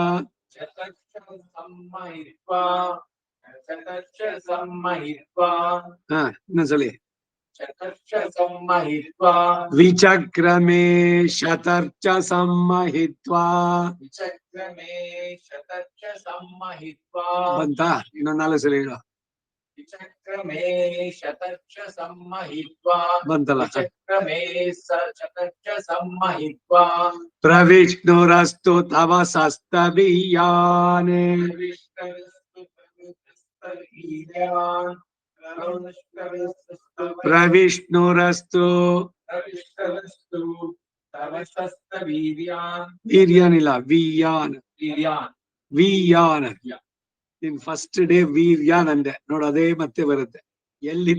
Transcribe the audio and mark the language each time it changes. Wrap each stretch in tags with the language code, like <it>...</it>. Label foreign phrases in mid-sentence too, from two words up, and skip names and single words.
<kn>ಇನ್ನೊಂದ್ಸಲಿ</kn> <sa>ವಿಚಕ್ರಮೇ ಶತರ್ಚ ಸಮ್ಮಹಿತ್ವಾ</sa> <kn>ಬಂತಾ ಇನ್ನೊಂದು 4 ಸಲ ಹೇಳು</kn> <sa>विचक्रमे शतर्च सम्महित्वा</sa> <kn>ಬಂತಲ್ಲ</kn> <sa>विचक्रमे शतर्च सम्महित्वा ಪ್ರವಿಷ್ಣುರಸ್ತು ತವ ಸಸ್ತವೀಯಾನೆ ಪ್ರವಿಷ್ಣುರಸ್ತು ವೀರ್ಯಾನಿಲ್ಲ ವೀಯಾನ್ ವೀಯಾನ್</sa> <en>in first day</en> <sa>ವೀರ್ಯಾನ್</sa> <kn>ಅಂದೆ ನೋಡು ಅದೇ ಮತ್ತೆ ಬರುತ್ತೆ ಎಲ್ಲಿ</kn>